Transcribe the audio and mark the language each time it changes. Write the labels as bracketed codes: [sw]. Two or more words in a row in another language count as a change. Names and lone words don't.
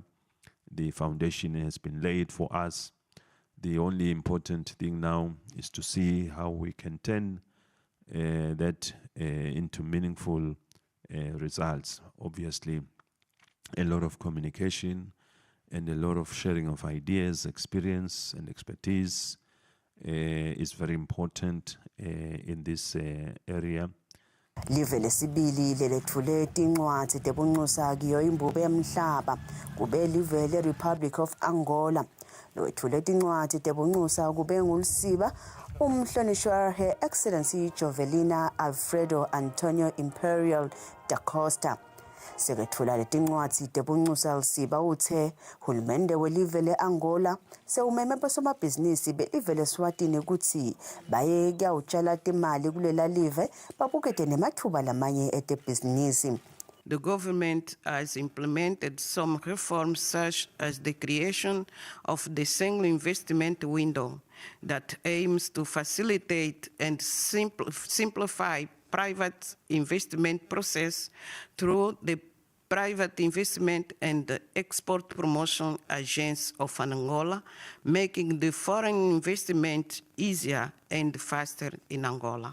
[en] The foundation has been laid for us. The only important thing now is to see how we can turn that into meaningful results. Obviously, a lot of communication and a lot of sharing of ideas, experience, and expertise is very important in this area. [ss] Live lesibili lelethule tincwadi tebunxusa kiyo imbube emhlaba kube live le-Republic of Angola. Lowethule tincwadi tebunxusa kube ngulusiba umhlonishwa Her Excellency Jovelina Alfredo Antonio Imperial da Costa. Sekethula letincwadi tebunxusa Lusiba uthe hulumende welive le-Angola sewumeme bosomabhizinisi belive leSwatini ukuthi baye kuyawutshala timali kulela live babukete nemathuba lamanye etebhizinisi. [en] The government has implemented some reforms such as the creation of the single investment window that aims to facilitate and simplify private investment process through the Private Investment and Export Promotion Agency of Angola, making the foreign investment easier and faster in Angola.